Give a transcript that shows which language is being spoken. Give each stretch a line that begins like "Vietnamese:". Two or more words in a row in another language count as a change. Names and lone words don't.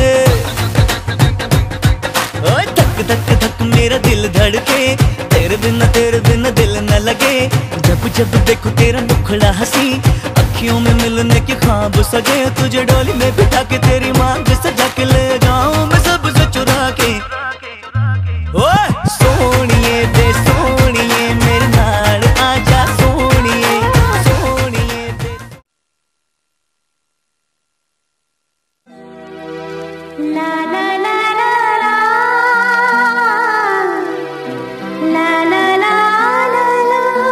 Hindi: ओए धक धक धक मेरा दिल धड़के, तेरे बिना दिल न लगे। जब जब जब देखो तेरा मुखड़ा हंसी, अखियों में मिलने के ख्वाब सजे, तुझे डोली में बिठा के तेरी मांग सजा के ले जाऊं मैं सबसे चुरा के।
Punjabi: ਓਏ ਸੋਣੀਏ ਬੇ ਸੋਣੀਏ ਮੇਰੇ ਨਾਲ ਆਜਾ ਸੋਣੀਏ, ਸੋਣੀਏ ਬੇ। ला ला ला ला ला ला ला ला ला ला।